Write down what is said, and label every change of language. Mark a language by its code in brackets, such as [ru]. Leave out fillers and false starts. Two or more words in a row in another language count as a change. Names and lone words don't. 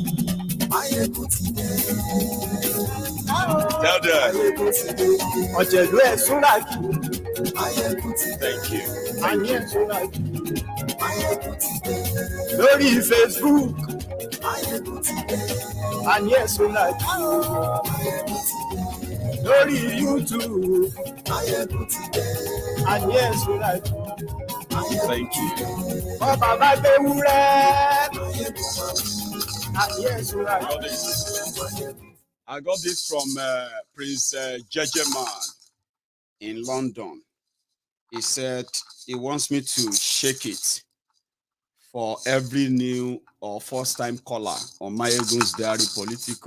[yo] Mayegun ti dé. [en] Tell them. [yo] Ọ̀jẹ̀lú esuraki. [en] Thank you. [yo] Ani esuraki. Mayegun ti dé. Lórí Facebook. Mayegun ti dé. Ani esuraki. Mayegun ti dé. Lórí YouTube. Mayegun ti dé. Ani esuraki. [en] Thank you. Oh, Baba Bewure. I got this from Prince Jejeman in London. He said he wants me to shake it for every new or first-time caller on Mayegun's Diary Politico.